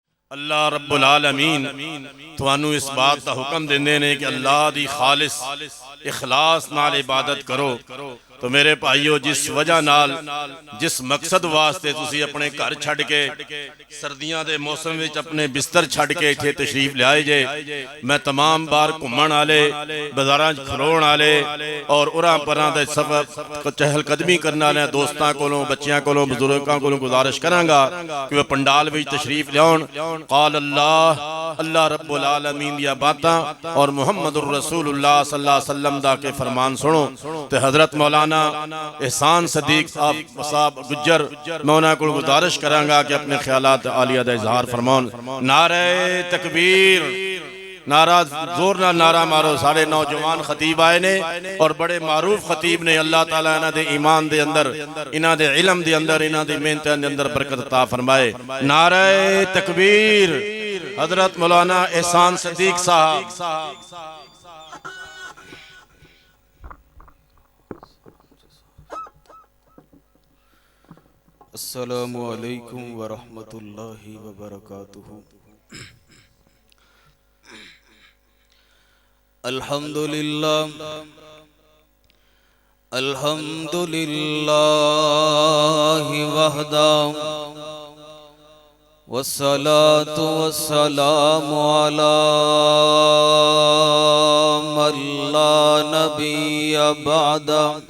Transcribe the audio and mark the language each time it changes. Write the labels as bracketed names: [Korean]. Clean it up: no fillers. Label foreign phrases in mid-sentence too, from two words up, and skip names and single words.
[Arabic] اللہ رب العالمین [Punjabi] تہانوں اس بات کا حکم دیندے نے کہ اللہ دی خالص اخلاص نال عبادت کرو. تو میرے بھائیو، جس وجہ نال جس مقصد واسطے تسی اپنے گھر چھڈ کے سردیاں دے موسم وچ اپنے بستر چھڈ کے ایتھے تشریف لیائے جے، میں تمام بار گھومن آلے بازاراں چ کھلون آلے اور اُراں پراں دے سفر چہل قدمی کرنے والے دوستاں کولوں، بچیاں کولوں، بزرگاں کولوں گزارش کراں گا کہ وہ پنڈال وچ تشریف لیاؤن. [Arabic] قال اللہ رب العالمین [Punjabi] دیاں باتاں اور [Arabic] محمد رسول اللہ صلی اللہ علیہ وسلم [Punjabi] دا کے فرمان سنو. تے حضرت مولانا احسان صدیق صاحب گجر، میں انہاں کول گزارش کراں گا کہ اپنے خیالات عالیہ دا اظہار فرماؤن. نعرے تکبیر، نعرہ زور نا نعرہ مارو. ساڈے نوجوان خطیب آئے نے اور بڑے معروف خطیب نے. اللہ تعالیٰ انہاں دے ایمان دے اندر، انہاں دے علم دے اندر، انہاں دی محنت دے اندر برکت عطا فرمائے. [Urdu] نعرے تکبیر. हजरत मौलाना एहसान सदीक साहब। [Arabic] السلام علیکم ورحمۃ اللہ وبرکاتہ. الحمد للہ الحمد للہ وحدہ والصلاۃ والسلام علی من لا نبی بعدہ.